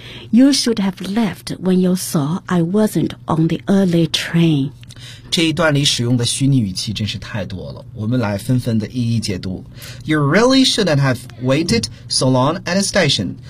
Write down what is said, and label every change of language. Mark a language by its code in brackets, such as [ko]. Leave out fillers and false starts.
[en] You should have left when you saw I wasn't on the early train. [zh] 这一段里使用的虚拟语气真是太多了，我们来纷纷的一一解读。 [en] You really shouldn't have waited so long at the station.